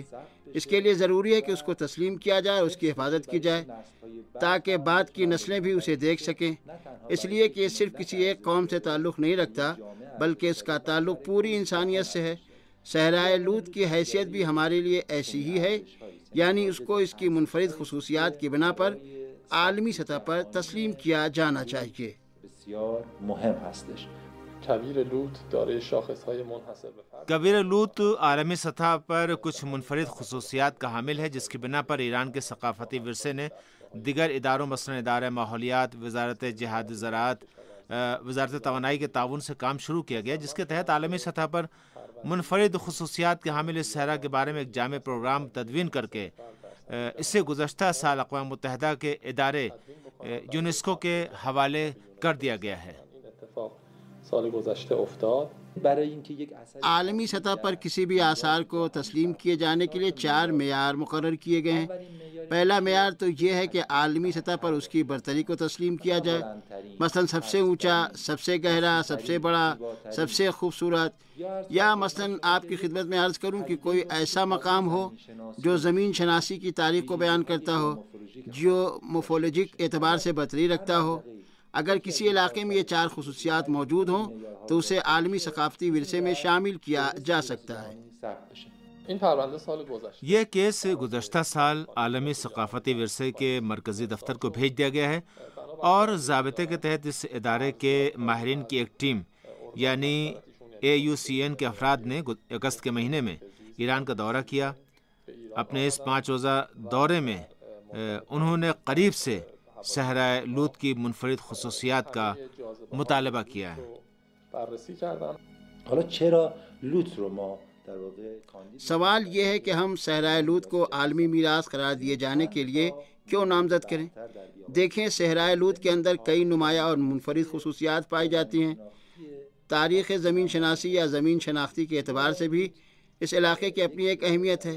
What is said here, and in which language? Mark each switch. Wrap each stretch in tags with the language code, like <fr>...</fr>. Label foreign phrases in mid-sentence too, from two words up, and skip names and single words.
<ur>اس کے لیے ضروری ہے کہ اس کو تسلیم کیا جائے اور اس کی حفاظت کی جائے تاکہ بعد کی نسلیں بھی اسے دیکھ سکیں، اس لیے کہ یہ صرف کسی ایک قوم سے تعلق نہیں رکھتا بلکہ اس کا تعلق پوری انسانیت سے ہے۔ صحرائے لوط کی حیثیت بھی ہمارے لیے ایسی ہی ہے، یعنی اس کو اس کی منفرد خصوصیات کی بنا پر عالمی سطح پر تسلیم کیا جانا چاہیے۔</ur> <fa>بسیار مهم هستش. کویر لوط دارای شاخصهای منحصر به فرد.</fa> <ur>کویر لوط عالمی سطح پر کچھ منفرد خصوصیات کا حامل ہے، جس کی بنا پر ایران کے ثقافتی ورثے نے دیگر اداروں مثلا ادارہ ماحولیات، وزارت جہاد زراعت، وزارت توانائی کے تعاون سے کام شروع کیا گیا، جس کے تحت عالمی سطح پر منفرد خصوصیات کے حامل اس صحرا کے بارے میں ایک جامع پروگرام تدوین کر کے اسے گزشتہ سال اقوام متحدہ کے ادارے یونیسکو کے حوالے کر دیا گیا ہے۔</ur> <fa>سال گذشته افتاد. برای اینکه یک اثر</fa> <ur>عالمی سطح پر کسی بھی آثار کو تسلیم کیے جانے کے لیے 4 معیار مقرر کیے گئے ہیں۔ پہلا معیار تو یہ ہے کہ عالمی سطح پر اس کی برتری کو تسلیم کیا جائے، مثلا سب سے اونچا، سب سے گہرا، سب سے بڑا، سب سے خوبصورت، یا مثلا آپ کی خدمت میں عرض کروں کہ کوئی ایسا مقام ہو جو زمین شناسی کی تاریخ کو بیان کرتا ہو، جیومورفولوجک اعتبار سے برتری رکھتا ہو۔ اگر کسی علاقے میں یہ 4 خصوصیات موجود ہوں تو اسے عالمی ثقافتی ورثے میں شامل کیا جا سکتا ہے۔</ur> <fa>این پرونده سال گذشته</fa> <ur>یہ کیس گزشتہ سال عالمی ثقافتی ورثے کے مرکزی دفتر کو بھیج دیا گیا ہے اور ضابطے کے تحت اس ادارے کے ماہرین کی ایک ٹیم یعنی AUCN کے افراد نے اگست کے مہینے میں ایران کا دورہ کیا۔ اپنے اس 5 روزہ دورے میں انہوں نے قریب سے صحرائے لوط کی منفرد خصوصیات کا مطالبہ کیا ہے۔</ur> <fa>بررسی کردن. حالا چرا لوط رو ما در واقع کاندید؟</fa> <ur>سوال یہ ہے کہ ہم صحرائے لوط کو عالمی میراث قرار دیے جانے کے لیے کیوں نامزد کریں؟ دیکھیں، صحرائے لوط کے اندر کئی نمایاں اور منفرد خصوصیات پائی جاتی ہیں۔ تاریخ زمین شناسی یا زمین شناختی کے اعتبار سے بھی اس علاقے کی اپنی ایک اہمیت ہے۔</ur>